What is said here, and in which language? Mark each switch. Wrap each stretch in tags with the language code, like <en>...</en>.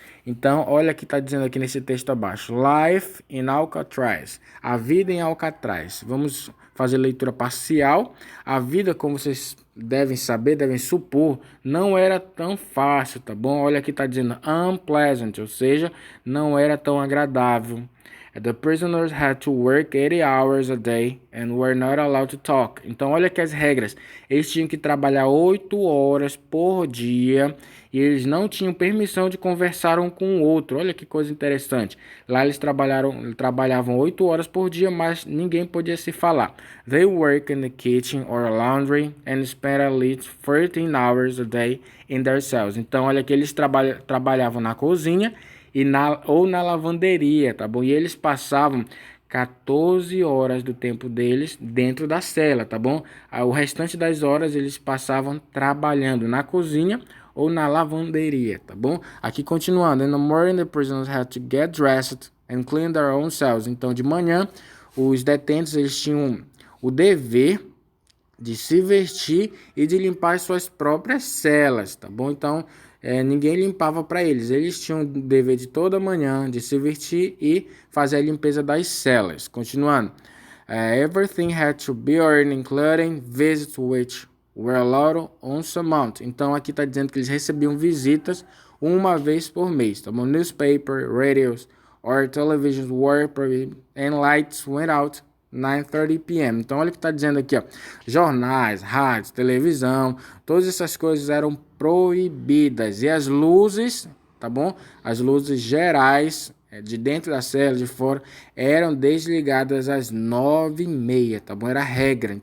<pt>Então, olha o que está dizendo aqui nesse texto abaixo. Life in Alcatraz. A vida em Alcatraz. Vamos fazer leitura parcial. A vida, como vocês devem saber, devem supor, não era tão fácil, tá bom? Olha aqui está dizendo unpleasant, ou seja, não era tão agradável.</pt> <en>The prisoners had to work 80 hours a day and were not allowed to talk.</en> <pt>Então, olha aqui as regras. Eles tinham que trabalhar 8 horas por dia e eles não tinham permissão de conversar um com o outro. Olha que coisa interessante. Lá eles trabalhavam 8 horas por dia, mas ninguém podia se falar.</pt> <en>They work in the kitchen or laundry and spent at least 13 hours a day in their cells.</en> <pt>Então, olha que eles trabalhavam na cozinha ou na lavanderia, tá bom? E eles passavam 14 horas do tempo deles dentro da cela, tá bom? O restante das horas eles passavam trabalhando na cozinha ou na lavanderia, tá bom? Aqui continuando.</pt> <en>In the morning, the prisoners had to get dressed and clean their own cells.</en> <pt>Então, de manhã, os detentos eles tinham o dever de se vestir e de limpar as suas próprias celas, tá bom? Então, ninguém limpava para eles. Eles tinham o dever de toda manhã de se vestir e fazer a limpeza das celas. Continuando.</pt> <en>Everything had to be earned, including visits which were allowed once a month.</en> <pt>Então, aqui está dizendo que eles recebiam visitas uma vez por mês, tá bom?</pt> <en>Newspaper, radios, or televisions were prohibited and lights went out 9:30 p.m.</en> <pt>Então, olha o que está dizendo aqui, ó. Jornais, rádios, televisão, todas essas coisas eram proibidas. E as luzes, tá bom? As luzes gerais, de dentro da cela, de fora, eram desligadas às 9:30, tá bom? Era a regra.</pt>